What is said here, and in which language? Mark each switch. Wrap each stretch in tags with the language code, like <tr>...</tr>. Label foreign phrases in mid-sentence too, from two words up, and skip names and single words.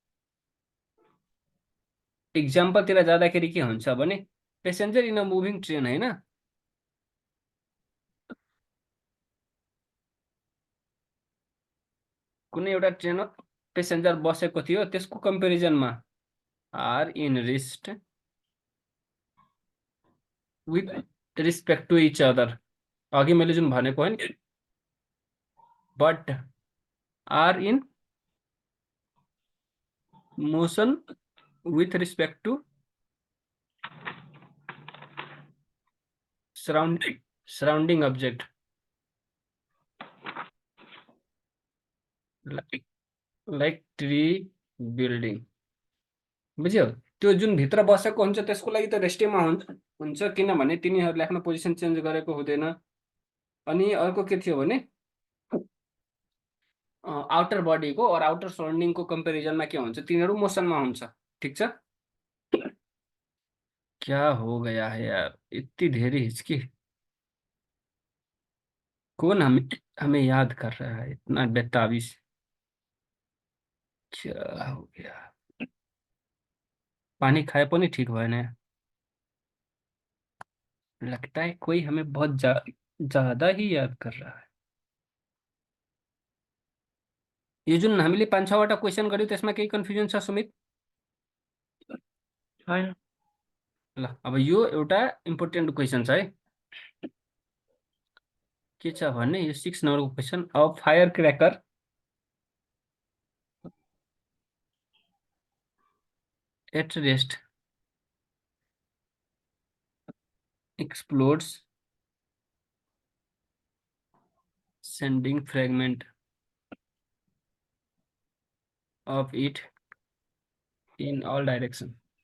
<ne>इक्जाम्पलतिर जाँदाखेरि के हुन्छ भने</ne> <en>passenger in a moving train</en> <ne>होइन, कुनै एउटा ट्रेनमा पेसेन्जर बसेको थियो, त्यसको कम्पेरिजनमा</ne> <en>are in rest with respect to each other.</en> <ne>अघि मैले जुन भनेको होइन,</ne> <en>but are in motion with respect to surrounding object, like tree, building.</en> <ne>बुझ्यो? त्यो जुन भित्र बसेको हुन्छ त्यसको लागि त रेस्टेमा हुन्छ, किनभने तिनीहरूले आफ्नो</ne> <en>position change</en> <ne>गरेको हुँदैन। अनि अर्को के थियो भने आउटर बडीको और आउटर सराउन्डिङको कम्पेरिजनमा के हुन्छ? तिनीहरू मोसनमा हुन्छ। ठिक छ?</ne> <hi>क्या हो गया है यार,</hi> <ne>यति धेरै हिचकी।</ne> <hi>कौन हमें हमें याद कर रहा है इतना बेताबीज? क्या हो गया?</hi> <ne>पानी खाए पनि ठीक भएन।</ne> <hi>लगता है कोई हमें बहुत ज्यादा ही याद कर रहा है।</hi> <ne>यो जुन हामीले 5-6 वटा क्वेसन गर्यौँ त्यसमा केही कन्फ्युजन छ सुमित? छैन। ल अब यो एउटा</ne> <en>important question</en> <ne>छ है। के छ भने यो 6 नम्बरको क्वेसन, अब</ne> <en>fire cracker at rest explodes, sending fragment of it in all direction.</en>